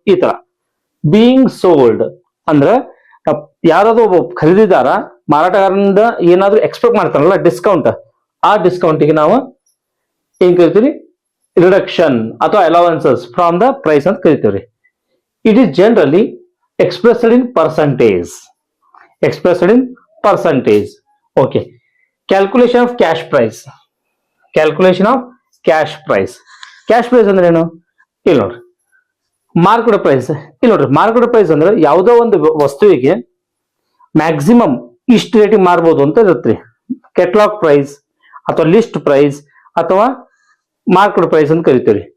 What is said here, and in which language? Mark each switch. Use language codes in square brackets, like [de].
[kn] ಈ ತರ [en] being sold [kn] ಅಂದ್ರೆ ಯಾರಾದ್ರೂ ಒಬ್ಬ ಖರೀದಿದಾರ ಮಾರಾಟಗಾರನಿಂದ ಏನಾದ್ರೂ ಎಕ್ಸ್ಪೆಕ್ಟ್ ಮಾಡ್ತಾರಲ್ಲ ಡಿಸ್ಕೌಂಟ್, ಆ ಡಿಸ್ಕೌಂಟ್ಗೆ ನಾವು ಏನ್ ಕರಿತೀವಿ? [en] reduction ಅಥವಾ allowances from the price [kn] ಅಂತ ಕರಿತೀವಿ. [en] It is generally expressed in percentage. Expressed in percentage. Okay, calculation of cash price. Calculation of cash price. [kn] Cash price ಅಂದ್ರೆ ಏನು? ಇಲ್ಲಿ ನೋಡ್ರಿ, ಮಾರ್ಕೆಟ್ ಪ್ರೈಸ್. ಇಲ್ಲಿ ನೋಡ್ರಿ, ಮಾರ್ಕೆಟ್ ಪ್ರೈಸ್ ಅಂದ್ರೆ ಯಾವುದೋ ಒಂದು ವಸ್ತುವಿಗೆ ಮ್ಯಾಕ್ಸಿಮಮ್ ಇಷ್ಟು ರೇಟಿಗೆ ಮಾರ್ಬೋದು ಅಂತ ಇರುತ್ತೆ. ಕೆಟಲಾಗ್ ಪ್ರೈಸ್ ಅಥವಾ ಲಿಸ್ಟ್ ಪ್ರೈಸ್ ಅಥವಾ ಮಾರ್ಕೆಟ್ ಪ್ರೈಸ್ ಅಂತ ಕರಿತೀವಿ.